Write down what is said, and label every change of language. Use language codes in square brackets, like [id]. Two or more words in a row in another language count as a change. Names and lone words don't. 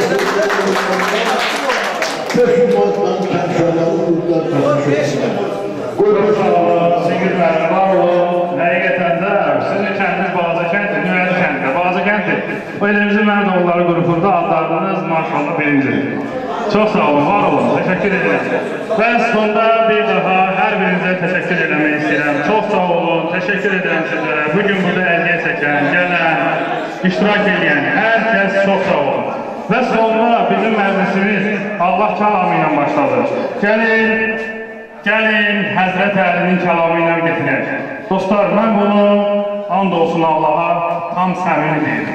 [az] 500 manat mənim kənd uşaqlarım buldular. 5 min buyurun. Sağ olun, Singil müəllim, var olun. Həqiqətən də sizin kəndiniz Balaca kənddir, Nüvəli kənddir, Balaca kənddir. O elə bizim mənim oğulları qrupunda adlarınız maşallah birincidir. [tr] Çok sağ olun, var olun, teşekkür ederim. Ve sonunda bir daha her birinize teşekkür etmek istedim. Çok sağ olun, teşekkür ederim sizlere. [az] Bugün burada əlgə çəkən, gələn, iştirak edən [tr] herkes çok sağ olun. Ve sonra [az] bizim məclisimiz Allah kəlamı ilə başladı. Gəlin Həzrət Əlinin kəlamı ilə getirək. Dostlar, mən bunu and olsun Allaha tam səmimi deyirəm.